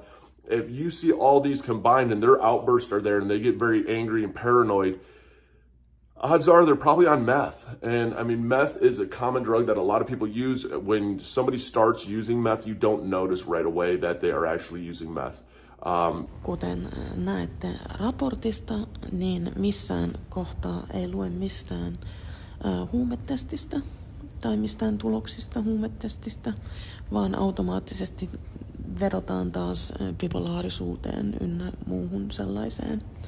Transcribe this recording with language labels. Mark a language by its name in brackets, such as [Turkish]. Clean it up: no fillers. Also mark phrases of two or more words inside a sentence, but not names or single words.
[English] If you see all these combined and their outbursts are there and they get very angry and paranoid, odds are they're probably on meth. And I mean, meth is a common drug that a lot of people use. When somebody starts using meth, you don't notice right away that they are actually using meth. [Finnish] Kuten näette raportista, niin missään kohtaa ei lue mistään huumetestistä tai mistään tuloksista huumetestistä, vaan automaattisesti vedotaan taas bipolaarisuuteen ynnä muuhun sellaiseen.